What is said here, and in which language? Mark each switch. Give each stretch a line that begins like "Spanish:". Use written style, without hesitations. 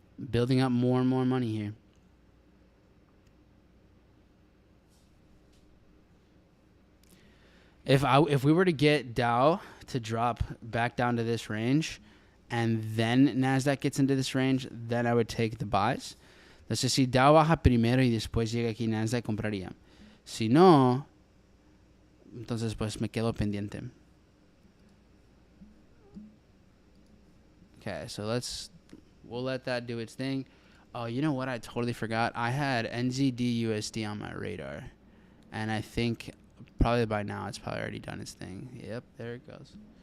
English: Building up more and more money here. If we were to get Dow to drop back down to this range, and then NASDAQ gets into this range, then I would take the buys.
Spanish: Entonces, si Dow baja primero y después llega aquí NASDAQ, compraría. Si no, entonces pues me quedo pendiente.
English: Okay, so we'll let that do its thing. Oh, you know what? I totally forgot. I had NZD-USD on my radar. And I think probably by now it's probably already done its thing. Yep, there it goes.